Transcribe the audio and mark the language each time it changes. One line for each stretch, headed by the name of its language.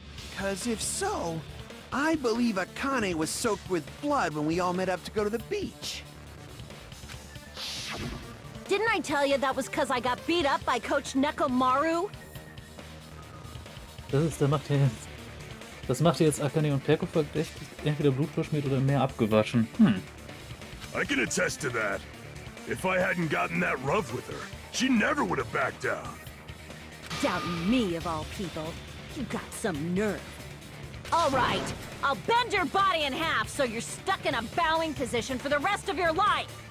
English: Because if so, I believe Akane was soaked with blood when we all met up to go to the beach. Didn't I tell you that was because I got beat up by Coach Nekomaru?
German: Das macht jetzt Akane und Perko verdächtig, entweder Blut verschmiert oder mehr abgewaschen.
English: I can attest to that. If I hadn't gotten that rough with her, she never would have backed down. Doubting me, of all people. You got some nerve. All right, I'll bend your body in half so you're stuck in a bowing position for the rest of your life.